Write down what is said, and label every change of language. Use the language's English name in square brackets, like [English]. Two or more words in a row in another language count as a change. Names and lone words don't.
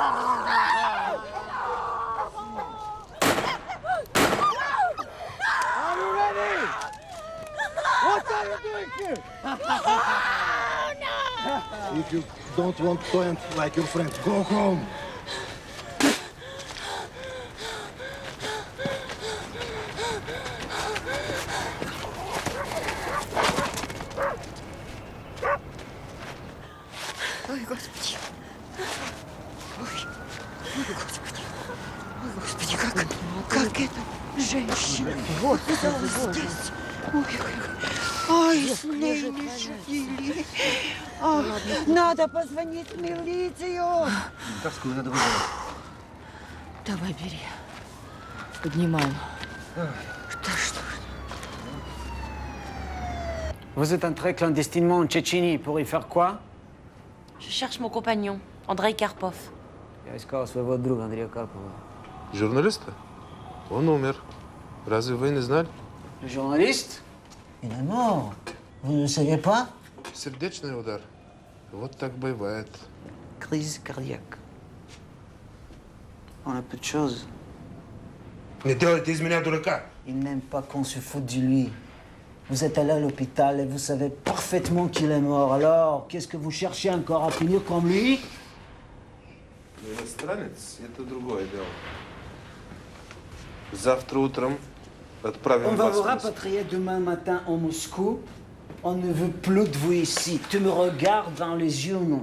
[English] Are you ready? What are you doing here? If you don't want to end like your friend, go home. [Russian] Ой, Господи. Ой, Господи. Ой, Господи, как эта женщина оказалась здесь? Ой, с ней не шутили. Надо позвонить в милицию. Каску надо вызывать. Давай, бери. Поднимаем. [French] Vous êtes entré clandestinement en Tchétchénie pour y faire quoi? Je cherche mon compagnon, Andrei Karpov. [Russian] Я искал своего друга Андрея Карпова. Журналиста? Он умер. Разве вы не знали? [French] Le journaliste? Il est mort. Vous ne le saviez pas? [Russian] Сердечный удар. Вот так бывает. [French] Crise cardiaque. On a peu de choses. [Russian] Не делайте из меня дурака. [French] Il n'aime pas qu'on se foute de lui. Vous êtes allé à l'hôpital et vous savez parfaitement qu'il est mort. Alors, qu'est-ce que vous cherchez encore à punir comme lui? [Russian] Иностранец — это другое дело. Завтра утром отправим [French] On va [Russian] вас [French] vous [Russian] в Москву. [French] rapatrier demain matin en Moscou. On ne veut plus de vous ici. Tu me regardes dans les yeux ou non?